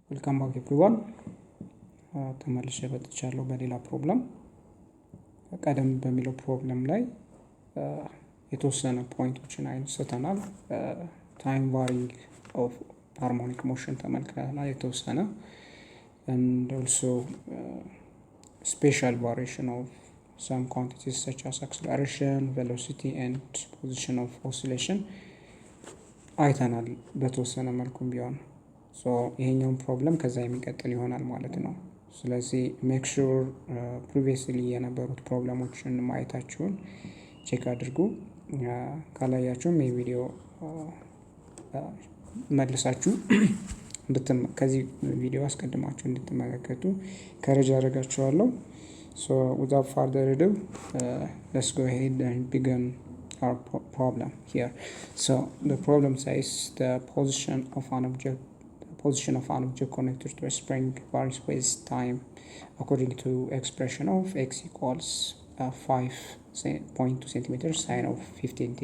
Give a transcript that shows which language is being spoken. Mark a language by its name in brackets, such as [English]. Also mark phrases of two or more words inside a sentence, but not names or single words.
[English] welcome back everyone. [Amharic] ተመልሼ መጥቻለሁ በሌላ ፕሮብለም። ቀደም በሚለው ፕሮብለም ላይ የተወሰነ ፖይንቶችን አንስተናል። [English] time varying of harmonic motion [Amharic] ተመልክተናል የተወሰነ, [English] and also spatial variation of some quantities such as acceleration, velocity and position of oscillation [Amharic] አይተናል በተወሰነ መልኩም ቢሆን። ሶ ይሄኛውን ፕሮብለም ከዛ የሚቀጥል ይሆናል ማለት ነው። ስለዚህ [English] make sure previously [Amharic] የነበሩት ፕሮብለሞችን ማየታችሁን ቼክ አድርጉ። ካላያችሁም የቪዲዮ መልሳችሁ ከዚህ ቪዲዮ አስቀድማችሁ እንድትመለከቱ ከረጃ አደርጋችኋለሁ። [English] So without further ado, let's go ahead and begin our problem here. So the problem says the position of an object connected to a spring varies with time according to expression of x equals 5.2 centimeters sine of 15t.